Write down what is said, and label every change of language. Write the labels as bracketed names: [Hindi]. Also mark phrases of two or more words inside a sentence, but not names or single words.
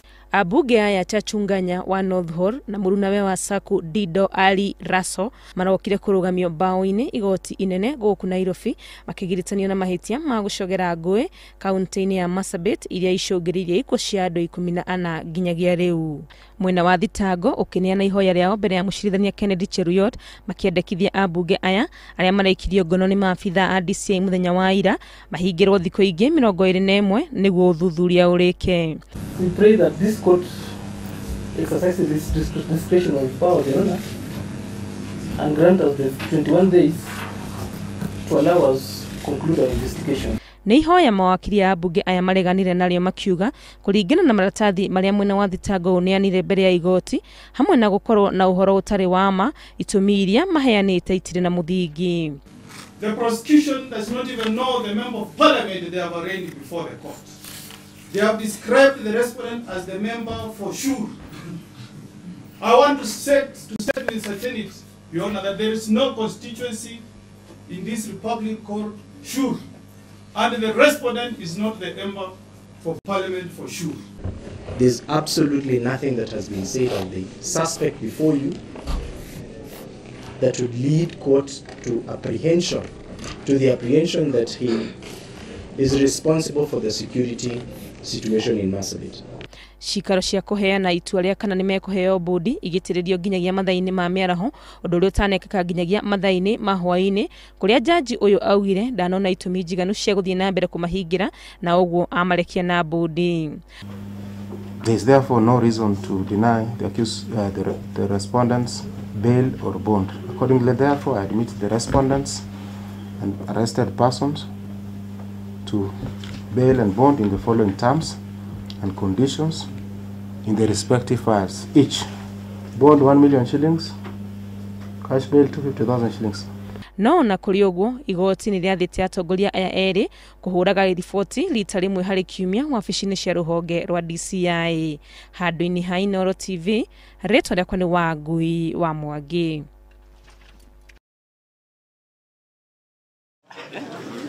[Kikuyu] Ambunge aya Chachu Nganya wa North Horr na murunawe wa Saku Ali Rasso marokire kurugamio bao-ini Igooti inene guku Nairobi makigiritanio na mahitia ma gucogera ngui kaunti-ini ya Marsabit iria icungiririe ikuo cia andu 14 nginyagia riu. Mwena wa thitango ukineana ihoya riao mbere ya mucirithania Kennedy Cheruyot makiendekithia ambunge aya aria maraikirio ngono ni maabitha a DCI muthenya wa ira mahingirwo thikũ ingĩ 21 niguo uthuthuria urike. [English] We pray that this court exercises this discretionary power, Your Honor, and grant us the 21 days to allow us to conclude our investigation. [Kikuyu] Nĩ ihoya mawakiri ya ambunge aya mareganire narĩo makiuga kũringana na maratathi marĩa mwena wa thitango ũneanire mbere ya Igooti hamwe na gũkorwo na ũhoro ũtarĩ wa ma itũmi iria maheanĩte itirĩ na mũthingi. [English] The prosecution does not even know the member of parliament they have arraigned before the court. They have described the respondent as the member for sure. I want to state with certainty, Your Honor, that there is no constituency in this republic called sure. And the respondent is not the member for parliament for sure. There's absolutely nothing that has been said of the suspect before you that would lead court to apprehension, to the apprehension that he is responsible for the security situation in Marsabit. [Kikuyu] Cikaro cia kuheana itua ria kana nimekuheo mbundi igitiririo nginyagia mathaini ma miaraho undu uri utanekeka nginyagia mathaini ma hwaini kuria jaji uyu augire ndanona itumi njiganu cia guthie na mbere kumahingira na uguo amarekia na mbundi. [English] There is therefore no reason to deny the accused, the respondents bail or bond. Accordingly, therefore, I admit the respondents and arrested persons to bail and bond in the following terms and conditions in the respective files. Each bond 1 million shillings, cash bail 250,000 shillings. [Kikuyu] No na kuri uguo Igooti ni riathite atongoria aya eri kuhuraga riboti rita rimwe hari kiumia wabici-ini cia ruhonge rwa DCI. Handu-ini ha Inooro TV, ritwa riakwa ni Wangui wa Mwangi.